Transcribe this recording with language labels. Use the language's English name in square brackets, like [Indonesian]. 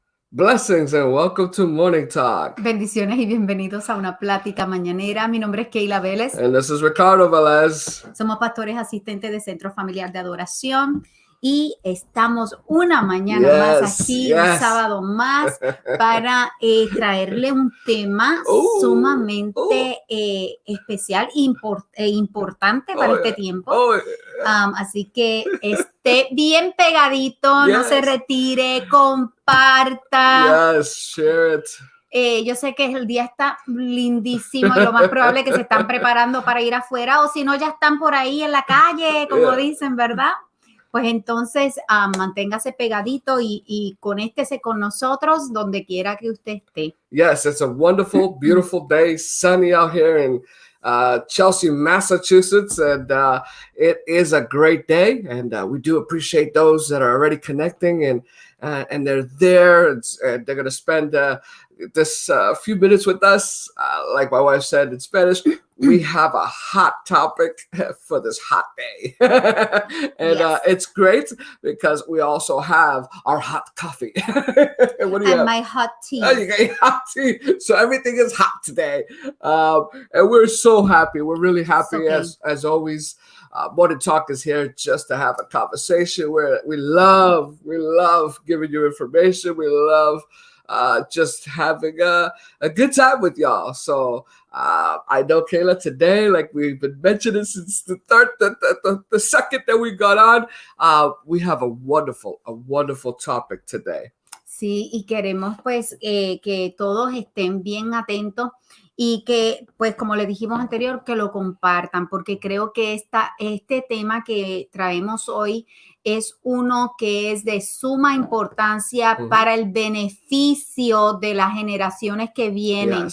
[English] Blessings and welcome to Morning Talk. [Spanish] Bendiciones y bienvenidos a una plática mañanera. Mi nombre es Keila Vélez. [English] And this is Ricardo Velez. [Spanish] Somos pastores asistentes de Centro Familiar de Adoración y estamos una mañana más aquí, un sábado más, para traerle un tema sumamente especial e importante para este tiempo. Así que esté bien pegadito, no se retire, comparta. [English] Yes, share it. [Spanish] Yo sé que el día está lindísimo y lo más probable es que se están preparando para ir afuera o si no ya están por ahí en la calle, como dicen, ¿verdad? Pues entonces manténgase pegadito y conéctese con nosotros donde quiera que usted esté. [English] Yes, it's a wonderful, beautiful day, sunny out here in Chelsea, Massachusetts, and it is a great day, and we do appreciate those that are already connecting and they're there, and they're going to spend this few minutes with us. Like my wife said in Spanish, we have a hot topic for this hot day. And yes. It's great because we also have our hot coffee. What do you have? My hot tea. Oh, you got your hot tea. So everything is hot today. And we're so happy. We're really happy as always. Morning Talk is here just to have a conversation where we love giving you information. We love just having a good time with y'all. So I know, Keila, today, like we've been mentioning since the second that we got on, we have a wonderful topic today. [Spanish] Sí, y queremos pues que todos estén bien atentos y que, pues como le dijimos anterior, que lo compartan, porque creo que este tema que traemos hoy es uno que es de suma importancia para el beneficio de las generaciones que vienen.